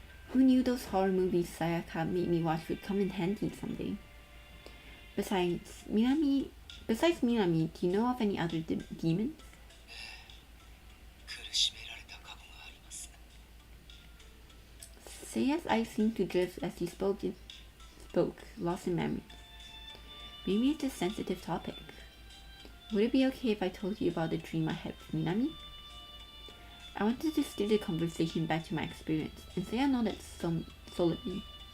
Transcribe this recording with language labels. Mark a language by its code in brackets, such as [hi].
[en] Who knew those horror movies Sayaka made me watch would come in handy someday? Besides Minami, do you know of any other demons? [ja] 苦しめられた過去があります。 [en] Seiya's eyes seemed to drift as he spoke, lost in memory. Maybe it's a sensitive topic. Would it be okay if I told you about the dream I had with Minami? I wanted to steer the conversation back to my experience, and Seiya nodded solidly.